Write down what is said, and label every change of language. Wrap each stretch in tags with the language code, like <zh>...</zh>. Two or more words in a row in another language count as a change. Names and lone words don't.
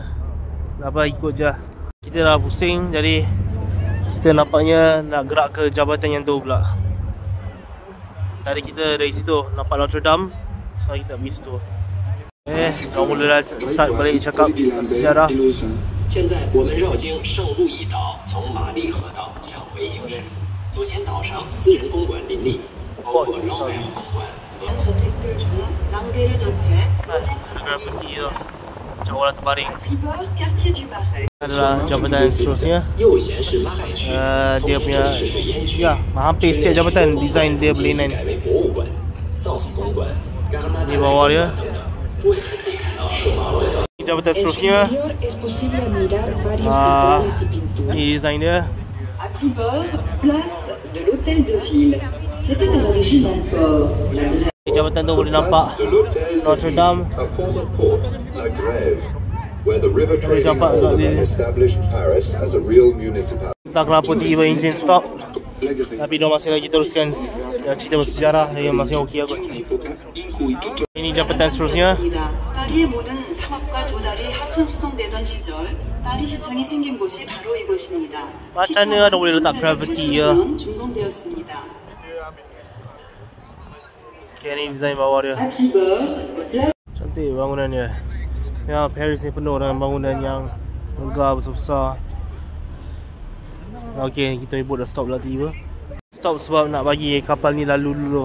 <ms>Apa ikut je. Kita dah pusing, jadi kita nampaknya nak gerak ke jabatan yang tu pula. Tadi kita dari situ nampak Notre Dame. Sekarang kita pergi situ. Kita mula dah start balik cakap sejarah.</ms> <zh>现在我们绕经圣路易岛，从玛丽河道向回行驶。左前岛上私人公馆林立，包括老北皇馆。</zh> <ms>Jauhlah terbaring. Adalah jabatan seterusnya. Dia punya hampir setiap jabatan design dia berlainan. Di bawah dia. Jabatan seterusnya. Ini design dia.</ms> <fr>À tribord, place de l'hôtel de ville. C'était à l'origine un port.</fr> <ms>Jabatan tu boleh nampak Notre Dame.</ms> <en>Where the river trading aldermen established Paris as a real municipality.</en> <ms>Tak kenapa tiba enjin stop. Tapi dia masih lagi teruskan cerita bersejarah yang masih okey aku. Ini jabatan seterusnya.</ms> <ko>농촌 수송되던 시절 파리시청이 생긴 곳이 바로 이곳입니다.</ko> <ms>Macam mana ada boleh letak gravity ya?</ms> <ko>준공되었습니다.</ko> <ms>Okay, ni design bawah dia. Cantik bangunan dia. Ya, Paris ni penuh dengan bangunan yang megah besar-besar. Okay, kita ibu dah stop lah tiba. Stop sebab nak bagi kapal ni lalu dulu.</ms>